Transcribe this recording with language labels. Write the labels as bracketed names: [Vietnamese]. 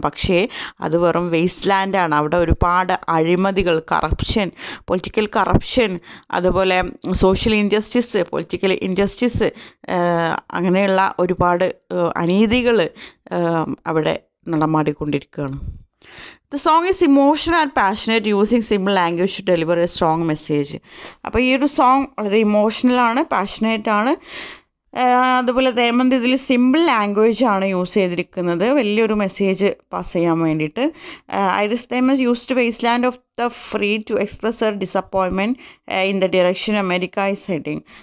[Malayalam] പക്ഷേ അത് വെറും വേസ്റ്റ് ലാൻഡാണ്. അവിടെ ഒരുപാട് അഴിമതികൾ, കറപ്ഷൻ, പൊളിറ്റിക്കൽ കറപ്ഷൻ, അതുപോലെ സോഷ്യൽ ഇൻജസ്റ്റിസ്, പൊളിറ്റിക്കൽ ഇൻജസ്റ്റിസ്, അങ്ങനെയുള്ള ഒരുപാട് അനീതികൾ അവിടെ നടമാടിക്കൊണ്ടിരിക്കുകയാണ്. [English] The song is emotional and passionate, using simple language to deliver a strong message. [Malayalam] അപ്പോൾ ഈ ഒരു സോങ് വളരെ ഇമോഷണലാണ്, പാഷനേറ്റ് ആണ്. അതുപോലെ ഹേമന്ത് ഇതിൽ സിമ്പിൾ ലാംഗ്വേജ് ആണ് യൂസ് ചെയ്തിരിക്കുന്നത് വലിയൊരു മെസ്സേജ് പാസ് ചെയ്യാൻ വേണ്ടിയിട്ട്. [English] Iris Hemant used waste land of the free to express her disappointment in the direction America is heading.